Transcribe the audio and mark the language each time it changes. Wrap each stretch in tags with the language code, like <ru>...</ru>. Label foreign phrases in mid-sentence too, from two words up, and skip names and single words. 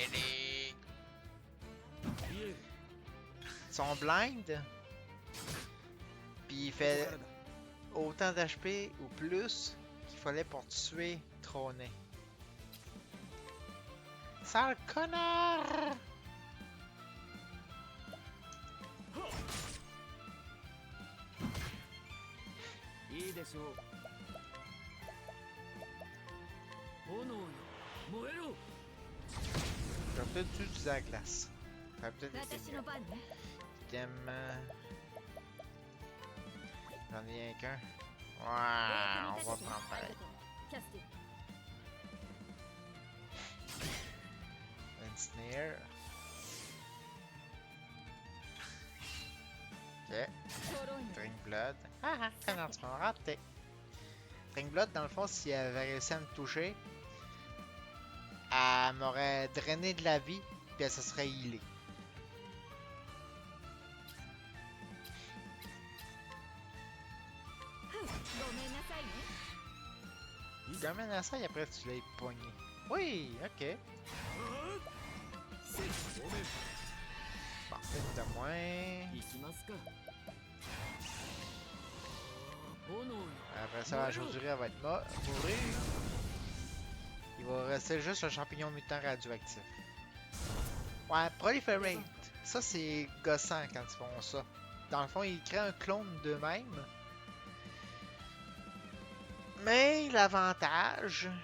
<ja>見える</ja> <fr>Ils sont blind, puis il fait autant d'HP ou plus qu'il fallait pour tuer Trôné. Sale connard!</fr> <ja>いいでしょう。炎よ、燃えろ。</ja> <fr>J'aurais peut-être dû utiliser la glace. Ça aurait peut-être été</fr> <ja>私</ja> <fr>mieux.</fr> <ja>の番ね。</ja> <fr>Évidemment. J'en ai rien qu'un.</fr> <ja>お</ja> <fr>Ouais,</fr> <ja>役</ja> <fr>on</fr> <ja>に</ja> <fr>va</fr> <ja>立てて</ja> <fr>prendre</fr> <ja>あり</ja> <fr>pareil.</fr> <ja>がとうキャスティ</ja> <fr>Une snare. Ok.</fr> <ja>ちょろいの</ja> <fr>Drink Blood. Ah ah, financement raté. Drink Blood, dans le fond, si elle avait réussi à me toucher, elle m'aurait drainé de la vie, puis elle se serait healée.</fr> <ja>ごめんなさいね</ja> <fr>Il amène à ça et après tu l'as pogné. Oui, ok. Bon, une de moins.</fr> <ja>行きますか。炎よ。</ja> <fr>Après ça, la chauve-durée, elle va être mourir. Il va rester juste un champignon mutant radioactif. Ouais, Proliferate. Ça, c'est gossant quand ils font ça. Dans le fond, ils créent un clone d'eux-mêmes. Mais l'avantage...</fr>